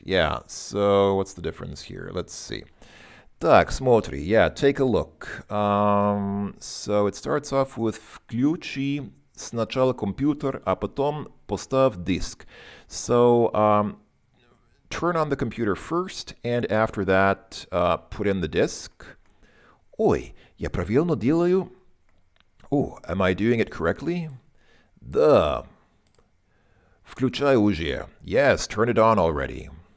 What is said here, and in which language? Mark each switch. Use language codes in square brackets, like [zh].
[en] Yeah, so what's the difference here? Let's see. [ru] Так, смотри, [en] yeah, take a look. So it starts off with [ru] включи сначала компьютер, а потом поставь диск. [en] So turn on the computer first, and after that, put in the disk. [ru] Ой, я правильно делаю? [en] Oh, am I doing it correctly? [ru] Включай уже. [en] Yes, turn it on already.